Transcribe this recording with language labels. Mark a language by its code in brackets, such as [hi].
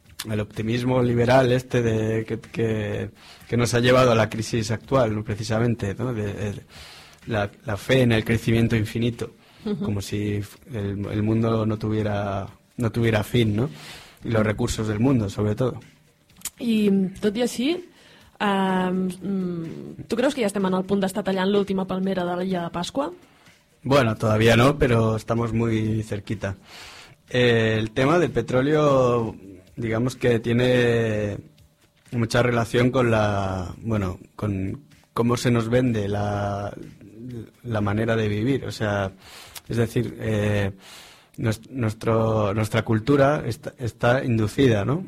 [es] El optimismo liberal este de que nos ha llevado a la crisis actual, precisamente, ¿no? La fe en el crecimiento infinito, como si el mundo no tuviera fin, ¿no? Y los recursos del mundo, sobre todo. [ca] I tot i així, ¿tú creus que ja estem en el punt d'estar tallant l'última palmera de l'illa de Pasqua? [es] Bueno, todavía no, pero estamos muy cerquita. El tema del petróleo, digamos que tiene mucha relación con la... Bueno, con cómo se nos vende la manera de vivir, o sea, es decir, nuestra cultura está inducida, ¿no?